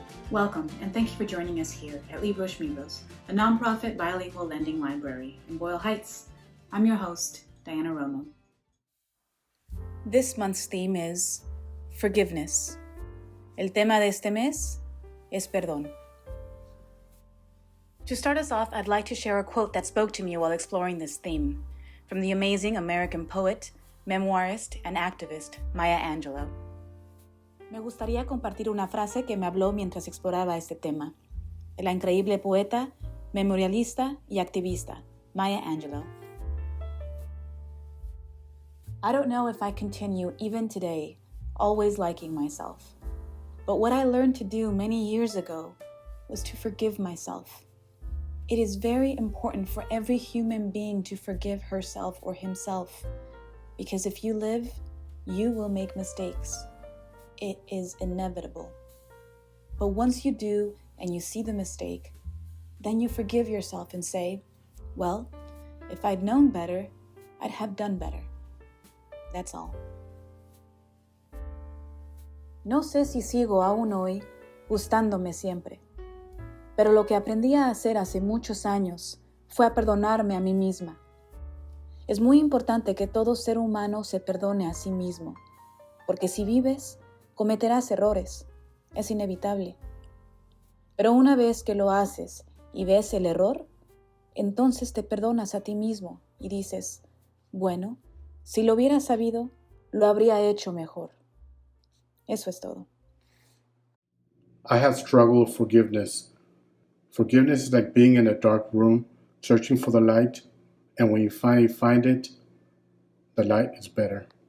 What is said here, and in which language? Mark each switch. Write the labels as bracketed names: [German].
[English] Welcome, and thank you for joining us here at Libros Schmibros, a nonprofit bilingual lending library in Boyle Heights. I'm your host, Diana Romo. This month's theme is forgiveness. [Spanish] El tema de este mes es perdón. [English] To start us off, I'd like to share a quote that spoke to me while exploring this theme, from the amazing American poet, memoirist, and activist Maya Angelou. [Spanish] Me gustaría compartir una frase que me habló mientras exploraba este tema, de la increíble poeta, memorialista y activista Maya Angelou. [English] I don't know if I continue even today, always liking myself. But what I learned to do many years ago was to forgive myself. It is very important for every human being to forgive herself or himself, because if you live, you will make mistakes. It is inevitable. But once you do and you see the mistake, then you forgive yourself and say, well, if I'd known better, I'd have done better. That's all. [Spanish] No sé si sigo aún hoy gustándome siempre, pero lo que aprendí a hacer hace muchos años fue a perdonarme a mí misma. Es muy importante que todo ser humano se perdone a sí mismo, porque si vives, cometerás errores, es inevitable. Pero una vez que lo haces y ves el error, entonces te perdonas a ti mismo y dices, bueno, si lo hubiera sabido, lo habría hecho mejor. Eso es todo. [English] I have struggled with forgiveness. Forgiveness is like being in a dark room, searching for the light, and when you finally find it, the light is better.